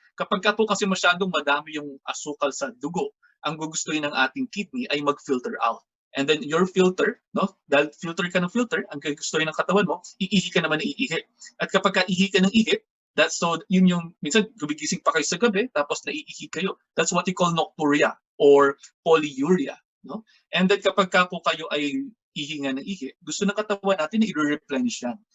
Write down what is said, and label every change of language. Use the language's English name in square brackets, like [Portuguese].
[Filipino] Kapag po kasi masyadong madami yung asukal sa dugo, ang gugustuhin ng ating kidney ay mag-filter out. [English] And then your filter, [Filipino] dahil filter ka ng filter, ang gugustuhin ng katawan mo, iihi ka naman ng iihi. At kapag ihi ka ng ihi, yun yung, minsan gumigising pa kayo sa gabi, tapos naiihi kayo. [English] That's what you call nocturia or polyuria. [Filipino] And then kapag po kayo ay ihi ng ihi, gusto ng katawan natin na i-replenish yan.